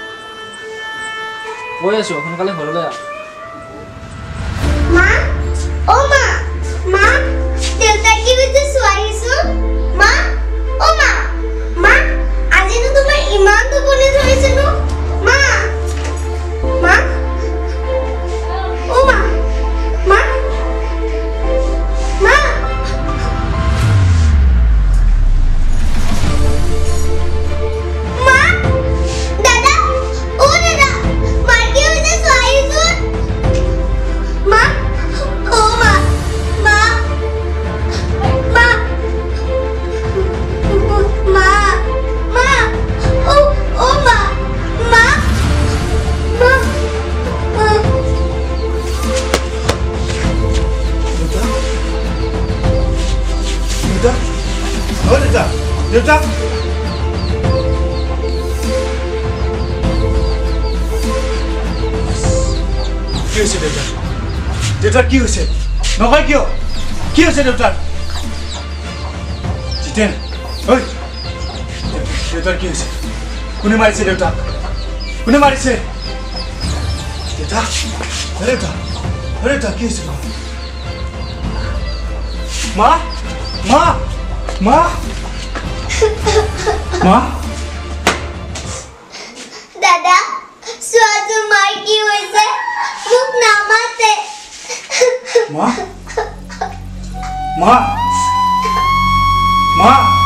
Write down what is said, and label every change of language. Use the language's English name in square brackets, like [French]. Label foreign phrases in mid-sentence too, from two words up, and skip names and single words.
[Assamese] কৈ আছোঁ সোনকালে ঘৰলৈ আহ মা ও মা মা দেউতা কি বিতে সোয়াইছো মা ও মা মা আজি তো তোমার ইমান টোপনি ধৰিছে ন মা মা ও মা মা মা মা দাদা ও দাদা মার কি হইছে সোয়াইছো মা ও মা মা মা মা মা ও মা মা মা দেউতা অ দেউতা দেউতা কি হৈছে দেউতা দেউতাৰ কি হৈছে নকয় কিয় কি হৈছে দেউতাৰ জিতেন ঐ দেউতাৰ কি হৈছে কোনে মাৰিছে দেউতাক কোনে মাৰিছে দেউতা দেউতা দেউতা কি হৈছে মা মা মা মা দাদা সোয়াজু মার কি হইছে মুখ নামাতে মা মা মা